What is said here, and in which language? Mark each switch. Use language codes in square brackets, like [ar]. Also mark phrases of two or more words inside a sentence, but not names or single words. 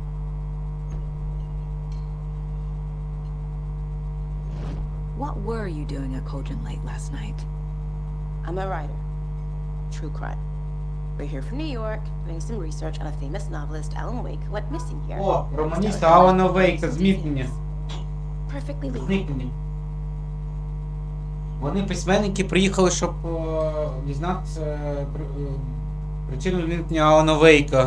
[en] What were you doing at Cogent Lake last night? I'm a writer. True crime. We're here from New York, doing some research on a famous novelist, Alan Wake, who went missing here. [uk] О, романіста Алана Вейка, зникнення. [en] Perfectly legal. [uk] Зникнення. Вони, письменники, приїхали, щоб дізнатися причину зникнення Алана Вейка.